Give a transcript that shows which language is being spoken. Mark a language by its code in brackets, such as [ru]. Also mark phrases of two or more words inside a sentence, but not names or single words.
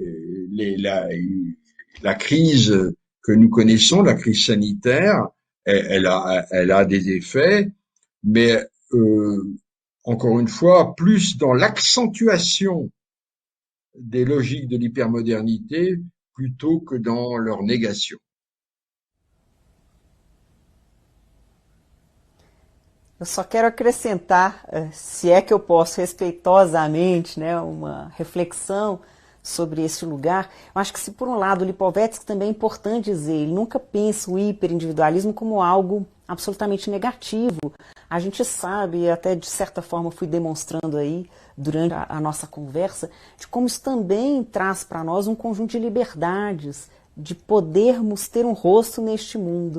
[fr] la crise que nous connaissons, la crise sanitaire, elle a des effets, mais encore une fois, plus dans l'accentuation des logiques de l'hypermodernité plutôt que dans leur négation. [pt] Eu só quero acrescentar, se é que eu posso respeitosamente, né, uma reflexão sobre esse lugar. Eu acho que se por um lado o Lipovetsky também é importante dizer, ele nunca pensa o hiperindividualismo como algo absolutamente negativo. A gente sabe, até de certa forma fui demonstrando aí durante a nossa conversa, de como isso também traz para nós um conjunto de liberdades, de podermos ter um rosto neste mundo.